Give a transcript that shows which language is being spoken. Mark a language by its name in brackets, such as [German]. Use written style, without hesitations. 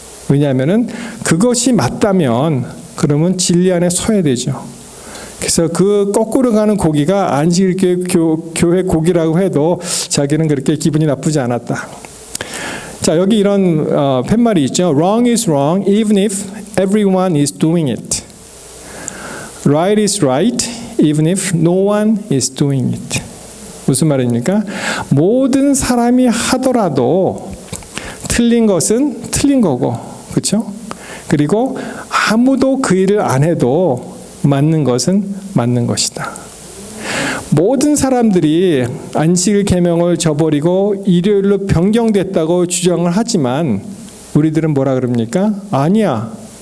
[Korean] 왜냐하면은 그것이 맞다면 그러면 진리 안에 서야 되죠. 그래서 그 거꾸로 가는 고기가 안식일 교회 고기라고 해도 자기는 그렇게 기분이 나쁘지 않았다. 자, 여기 이런 팻말이 있죠. [English] Wrong is wrong even if everyone is doing it. Right is right even if no one is doing it. [Korean] 무슨 말입니까? 모든 사람이 하더라도 틀린 것은 틀린 거고, 그렇죠? 그리고 아무도 그 일을 안 해도 맞는 것은 맞는 것이다. 모든 사람들이 안식일 계명을 저버리고 일요일로 변경됐다고 주장을 하지만 우리들은 뭐라 그럽니까? 아니야.